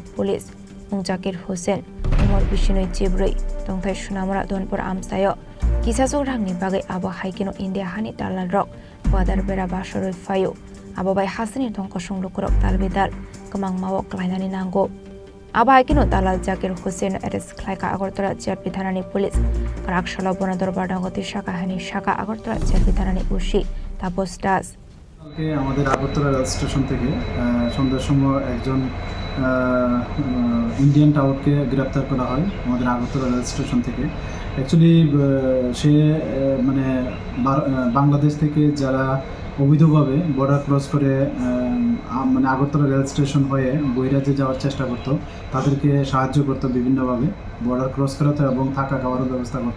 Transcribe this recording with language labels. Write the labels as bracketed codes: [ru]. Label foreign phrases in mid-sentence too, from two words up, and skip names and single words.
[trp] Police Mungjakir Hussain Umar Bishinoi Jibrei Tongthai Shunamura Donpur Amsayo Kisasok Rangni Bagai Abo Haikino India Hani Dalal Rok Border Bera Bashoroi Phayo Ababai Hasani Tongko Shunglukurok Talbidal Kamang Mawok Klainani Nango Abai Kino Dalal Zakir Hussain Arrest Khlaika Agartala JRP Thanani Police Karak Shalabona Dorbar Nogoti Shaka Hani Shaka Agartala JRP Thanani Ushi Tabos Das [bn] আমাদের আগরতলা [en] rail station [bn] থেকে সন্ধ্যার সময় একজন ইন্ডিয়ান টাউটকে গ্রেপ্তার করা হয় আমাদের আগরতলা [en] rail station [bn] থেকে। অ্যাকচুয়ালি সে মানে বাংলাদেশ থেকে যারা অবৈধভাবে [en] border cross [bn] করে মানে আগরতলা [en] rail station [bn] হয়ে বহিরাজ্যে যাওয়ার চেষ্টা করতো, তাদেরকে সাহায্য করতো বিভিন্নভাবে [en] border cross [bn] করাতো এবং থাকা খাওয়ারও ব্যবস্থা করতো।